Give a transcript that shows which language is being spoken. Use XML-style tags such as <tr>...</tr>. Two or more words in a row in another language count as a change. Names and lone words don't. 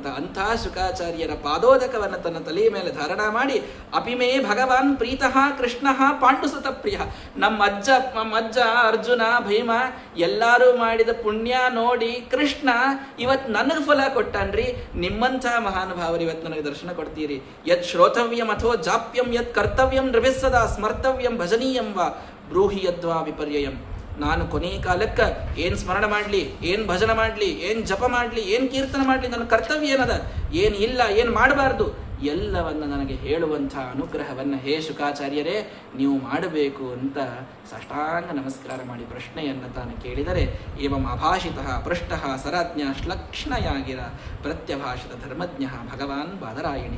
<kn>ಅಂಥ ಶುಕಾಚಾರ್ಯರ ಪಾದೋದಕವನ್ನು ತನ್ನ ತಲೆಯ ಮೇಲೆ ಧಾರಣ ಮಾಡಿ,</kn> <sa>ಅಪಿಮೇ ಭಗವಾನ್ ಪ್ರೀತಃ ಕೃಷ್ಣ ಪಾಂಡುಸುತ ಪ್ರಿಯ.</sa> <kn>ನಮ್ಮ ಅಜ್ಜ ಅರ್ಜುನ ಭೀಮ ಎಲ್ಲರೂ ಮಾಡಿದ ಪುಣ್ಯ ನೋಡಿ ಕೃಷ್ಣ ಇವತ್ತು ನನಗೆ ಫಲ ಕೊಟ್ಟಾನ್ರಿ. ನಿಮ್ಮಂಥ ಮಹಾನುಭಾವರು ಇವತ್ತು ನನಗೆ ದರ್ಶನ ಕೊಡ್ತೀರಿ.</kn> <sa>ಯತ್ ಶ್ರೋತವ್ಯಂ ಅಥೋ ಜಾಪ್ಯಂ ಯತ್ ಕರ್ತವ್ಯಂ ನೃಭಿಸ್ಸದಾ ಸ್ಮರ್ತವ್ಯಂ ಭಜನೀಯಂ ವಾ ಬ್ರೂಹಿ ಯದ್ವಾ ವಿಪರ್ಯಯಂ.</sa> <kn>ನಾನು ಕೊನೆಯ ಕಾಲಕ್ಕೆ ಏನು ಸ್ಮರಣ ಮಾಡಲಿ, ಏನು ಭಜನ ಮಾಡಲಿ, ಏನು ಜಪ ಮಾಡಲಿ, ಏನು ಕೀರ್ತನ ಮಾಡಲಿ, ನನ್ನ ಕರ್ತವ್ಯ ಏನದ, ಏನು ಇಲ್ಲ, ಏನು ಮಾಡಬಾರ್ದು, ಎಲ್ಲವನ್ನು ನನಗೆ ಹೇಳುವಂಥ ಅನುಗ್ರಹವನ್ನು ಹೇ ಶುಕಾಚಾರ್ಯರೇ ನೀವು ಮಾಡಬೇಕು ಅಂತ ಸಾಷ್ಟಾಂಗ ನಮಸ್ಕಾರ ಮಾಡಿ ಪ್ರಶ್ನೆಯನ್ನು ತಾನು ಕೇಳಿದರೆ,</kn> <sa>ಏವಂ ಅಭಾಷಿತಃ ಪೃಷ್ಟಃ ಸರಾಜ್ಞ ಶ್ಲಕ್ಷ್ಣಯಾಗಿರ ಪ್ರತ್ಯಭಾಷಿತ ಧರ್ಮಜ್ಞ ಭಗವಾನ್ ಬಾದರಾಯಣಿ.</sa>